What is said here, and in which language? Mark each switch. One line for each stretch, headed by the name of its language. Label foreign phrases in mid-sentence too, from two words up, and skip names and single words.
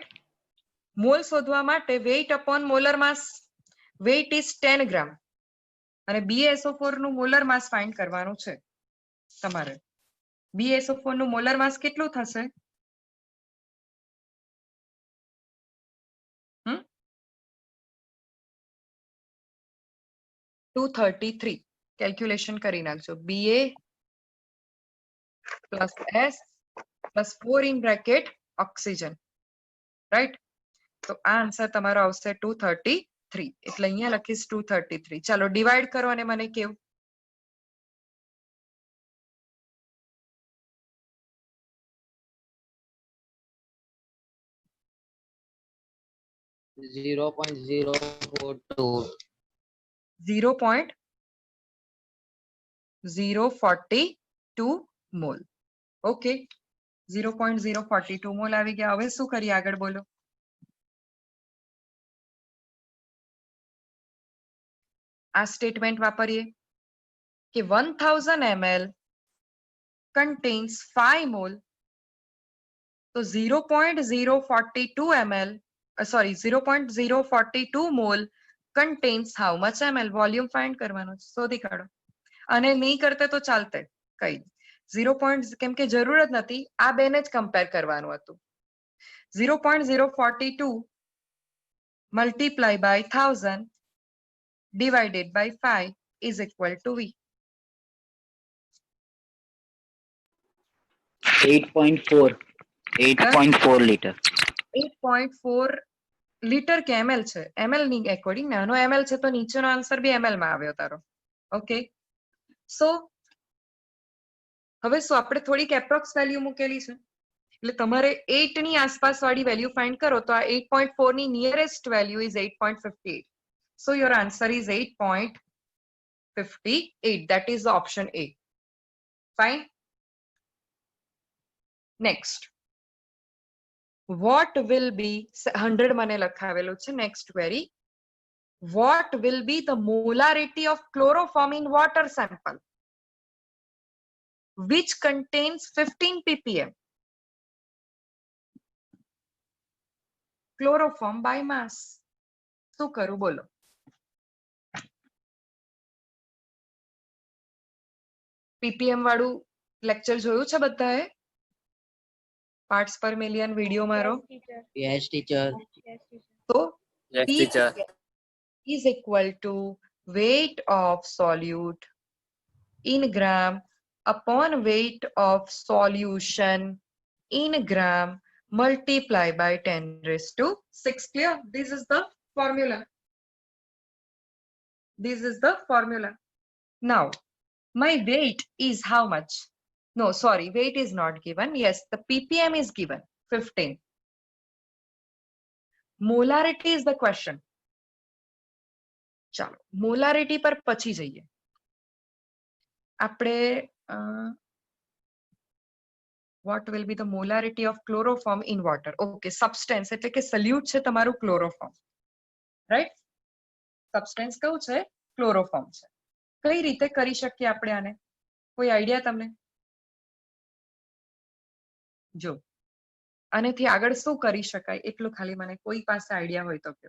Gujarati: મોલ શોધવા માટે
English: weight upon molar mass, weight is 10 gram
Gujarati: અને BaSO4 નું
English: molar mass find
Gujarati: કરવાનું છે તમારે. BaSO4 નું મોલર માસ કેટલું થશે? 233. કેલ્ક્યુલેશન કરી નાખજો.
English: Ba plus S plus 4 in bracket oxygen.
Gujarati: રાઈટ? તો આ આન્સર તમારો આવશે 233. એટલે અહીંયા લખીશ 233. ચાલો ડિવાઈડ કરો અને મને કેવું.
English: Zero point zero four two.
Gujarati: 0.042 મોલ. ઓકે, 0.042 મોલ આવી ગયા. હવે શું કરીએ આગળ બોલો. આ સ્ટેટમેન્ટ વાપરીએ કે
English: 1000 ml contains 5 mole. તો 0.042 ml, sorry, 0.042 mole contains how much ml? volume find
Gujarati: કરવાનો છે, શોધી કાઢો. અને નહીં કરતે તો ચાલતે કઈ 0. કેમ કે જરૂર જ નથી, આ બેને જ કમ્પેર કરવાનું હતું.
English: 0.042 multiply by 1000 divided by 5 is equal to V. 8.4 liter.
Gujarati: 8.4 લીટર કે ml છે? ml ની એકોર્ડિંગ નાનો ml છે તો નીચેનો આન્સર બી ml માં આવ્યો તારો.
English: okay, so
Gujarati: હવે શું આપણે થોડીક
English: approx value
Gujarati: મૂકેલી છે એટલે તમારે 8 ની આસપાસ વાળી
English: value find
Gujarati: કરો તો આ 8.4 ની
English: nearest value is 8.58. So your answer is 8.58. That is the option A. Fine. Next. What will be 100
Gujarati: મને લખાવેલું છે.
English: Next query. What will be the molarity of chloroform in water sample which contains 15 ppm? Chloroform by mass.
Gujarati: શું કરું બોલો. ppm વાળું લેક્ચર જોયું છે બધાએ?
English: parts per million video
Gujarati: મારો.
English: Yes, teacher. તો Yes, P teacher. is equal to weight of solute in gram upon weight of solution in gram multiply by 10⁶. Clear? This is the formula. This is the formula. Now, my weight is how much? No, sorry, weight is not given. Yes, the ppm is given, 15. Molarity is the question.
Gujarati: ચાલો મોલારિટી પર પછી જઈએ આપણે.
English: what will be the molarity of chloroform in water? Okay, substance
Gujarati: એટલે કે સલ્યુટ છે તમારું ક્લોરોફોર્મ. રાઈટ? સબસ્ટેન્સ કયું છે? ક્લોરોફોર્મ છે. કઈ રીતે કરી શકીએ આપણે આને? કોઈ આઈડિયા તમને? જો આનેથી આગળ શું કરી શકાય એટલું ખાલી મને કોઈ પાસે આઈડિયા હોય તો કહો.